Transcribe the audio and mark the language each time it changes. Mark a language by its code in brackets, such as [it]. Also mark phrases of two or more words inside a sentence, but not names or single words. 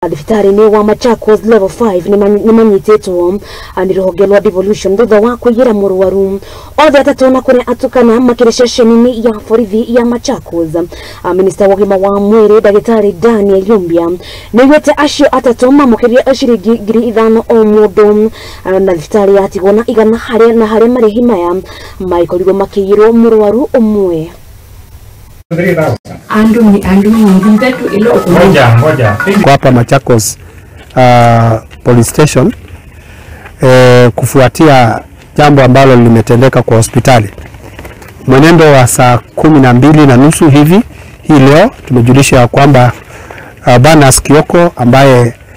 [ki] Thibitari ni wa Machakos level 5 ni manyitetwo ni ruhonge rwa devolution thutha wa kugira murwaru othe atatu na kuri atukana makireshesheni ya borithi ya Machakos. Minister wa gima wa mwiri Dagitari Daniel Yumbia niwete acio atatu mamukirie ciringi 5,000 o mundu na thibitari yatigona igana hare marihi maya maikorirwo makiyirwo murwaru umwe. [sw] Kwa hapa Machakos police station kufuatia jambo ambalo limetendeka kwa hospitali mwenendo wa saa 12:30 hivi hii leo tumejulisha kwamba Barnas Kioko ambaye